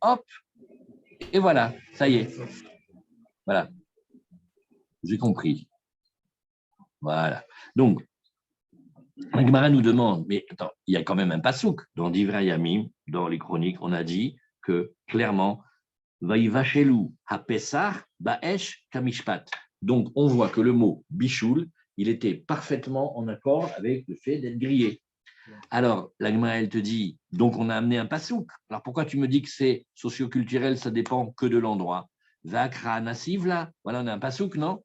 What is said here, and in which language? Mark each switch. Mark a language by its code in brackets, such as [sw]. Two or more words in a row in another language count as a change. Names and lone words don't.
[fr] Hop. Et voilà, ça y est. Voilà. J'ai compris. Voilà. Donc, la Gemara nous demande, mais attends, il y a quand même un pasouk dans Divrei Yamim, dans les chroniques, on a dit que clairement, [he] ויבשלו הפסח באש כמשפט. [fr] Donc, on voit que le mot bichoul, il était parfaitement en accord avec le fait d'être grillé. Alors, la Gemara, elle te dit, donc on a amené un pasouk. Alors, pourquoi tu me dis que c'est socioculturel, ça dépend que de l'endroit? Vakra nasivla, voilà, on a un pasouk, non?